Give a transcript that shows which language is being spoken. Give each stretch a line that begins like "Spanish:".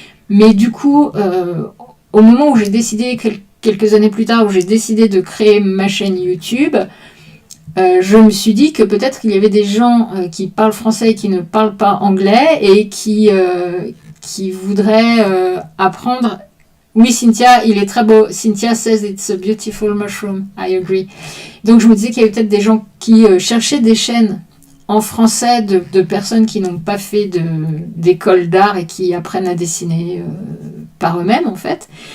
French: Mais du coup, au moment où j'ai décidé, quelques années plus tard, où j'ai décidé de créer ma chaîne YouTube, je me suis dit que peut-être qu'il y avait des gens qui parlent français et qui ne parlent pas anglais et qui voudraient apprendre. Oui, Cynthia, il est très beau.
English: Cynthia says it's a beautiful mushroom. I agree.
French: Donc, je me disais qu'il y avait peut-être des gens qui cherchaient des chaînes en français de personnes qui n'ont pas fait d'école d'art et qui apprennent à dessiner par eux-mêmes, en fait.